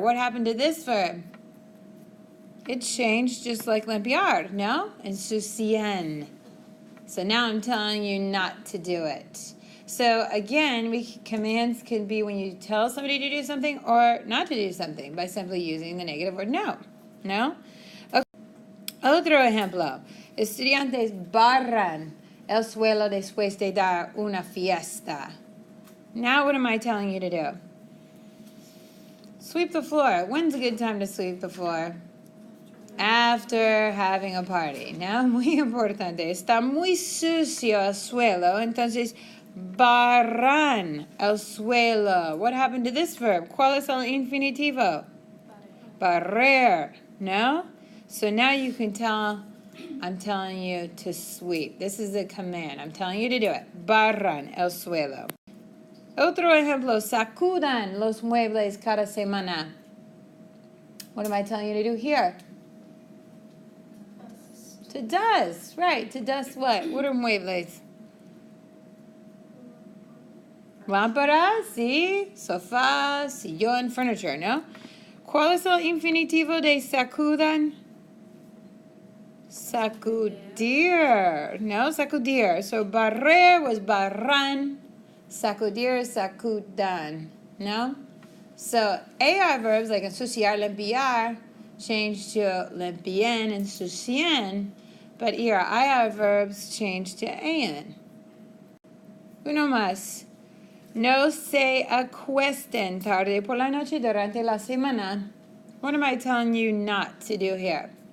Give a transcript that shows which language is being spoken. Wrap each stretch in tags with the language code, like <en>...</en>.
<en>What happened to this verb? It changed just like limpiar. No? Ensucien. So now I'm telling you not to do it. So again, commands can be when you tell somebody to do something or not to do something by simply using the negative word no.</en> <es>No? Okay. Otro ejemplo. Estudiantes barran el suelo después de dar una fiesta.</es> <en>Now what am I telling you to do? Sweep the floor. When's a good time to sweep the floor? After having a party. No?</en> <es>Muy importante. Está muy sucio el suelo, entonces barran el suelo.</es> <en>What happened to this verb?</en> <es>¿Cuál es el infinitivo? Barrer. No?</es> <en>So now you can tell, I'm telling you to sweep. This is a command. I'm telling you to do it.</en> <es>Barran el suelo. Otro ejemplo. Sacudan los muebles cada semana.</es> <en>What am I telling you to do here? To dust. Right. To dust what? What are muebles?</en> <es>Lámpara, sí, sofá, sillón, furniture, ¿no? ¿Cuál es el infinitivo de sacudan? Sacudir, no, sacudir.</es> <en>So barrer was barran, sacudir, sacudan, no? So AR verbs like ensuciar, limpiar, change to limpien, ensucien, but here IR verbs change to an.</en> <es>Uno más. No se acuesten tarde por la noche durante la semana.</es> <en>What am I telling you not to do here?</en>